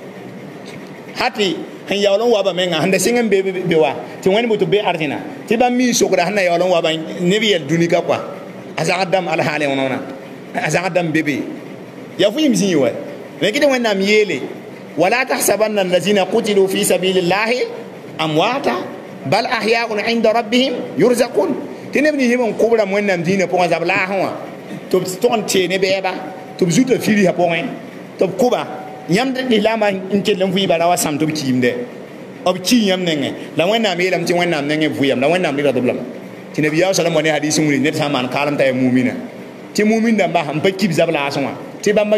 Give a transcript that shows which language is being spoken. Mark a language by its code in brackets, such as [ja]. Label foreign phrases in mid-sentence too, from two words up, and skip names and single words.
[mos] hati sẽn yaool n waba menga sẽn da sɩng n be wa tɩ wẽnd bʋ tɩ b be arzẽna tɩ bãmb mii sokda sẽn na yaool n waba neb yɛl dũni ka koa a zagd dãmb alhaale wẽna a zagd dãmb be be yaa fo yĩm zĩig wa rẽkd wẽnnaam yeele [ar] ولا تحسبن الذين قتلوا في سبيل الله أمواتا بل أحياء عند ربهم [mos] yurzaqun tɩ neb nins n kʋbrã wẽnnaam dĩinã pʋgẽ zab laasẽ wã tɩ b tog n tee ne bɛɛba tɩ b zuta firsã pʋgẽ tɩ b kʋba yãmb lislaambã n kell n vɩɩba ra wa sãm tɩ b kiimdɛ b kii yãmb nengẽ la wẽnnaam yeelame tɩ wẽnnaam nengẽ vʋyame la wẽnnaam rɩgd b lame tɩ nabiyaa salam wa ne hadis n wilg ned sã n maan kaalem t'a yaa mumina tɩ mumin dãmba n pa kib zab laasẽ wã tɩ bãmba